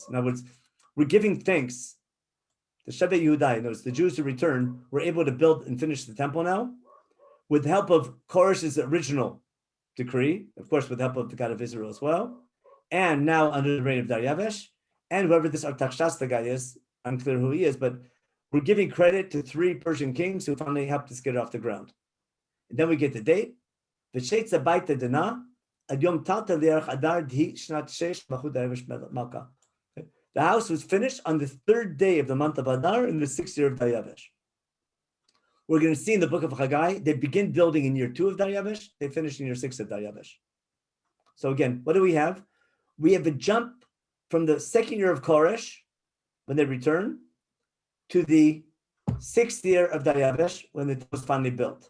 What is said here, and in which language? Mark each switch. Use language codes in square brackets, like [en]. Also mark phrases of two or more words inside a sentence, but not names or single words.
[en] In other words, we're giving thanks. The [he] שבט יהודה, [en] knows the Jews who returned, were able to build and finish the temple now with the help of Koresh's original decree, of course, with the help of the God of Israel as well, and now under the reign of Daryavesh, and whoever this Artaxerxes guy is, unclear who he is, but we're giving credit to 3 Persian kings who finally helped us get it off the ground. And then we get the date. [arc] ושיציא ביתה דנה עד יום תלתה לירח אדר די שנת שת למלכות דריוש מלכא. [en] The house was finished on the 3rd day of the month of Adar in the 6th year of Daryavesh. We're going to see in the book of Haggai, they begin building in year 2 of Daryavesh, they finish in year 6 of Daryavesh. So again, what do we have? We have a jump from the 2nd year of Koresh, when they return, to the 6th year of Daryavesh, when it was finally built.